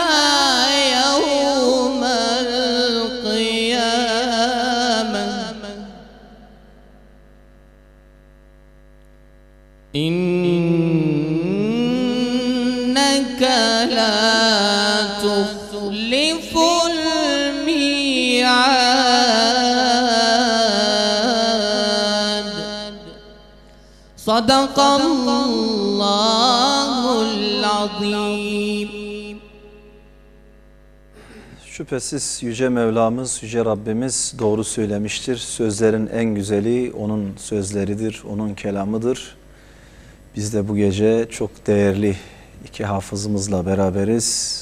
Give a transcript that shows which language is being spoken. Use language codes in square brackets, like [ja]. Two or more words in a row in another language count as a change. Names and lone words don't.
[ar] يوم القيامة إنك لا تخلف الميعاد صدق الله العظيم. [tr] Şüphesiz Yüce Mevlamız, Yüce Rabbimiz doğru söylemiştir. Sözlerin en güzeli onun sözleridir, onun kelamıdır. Biz de bu gece çok değerli iki hafızımızla beraberiz.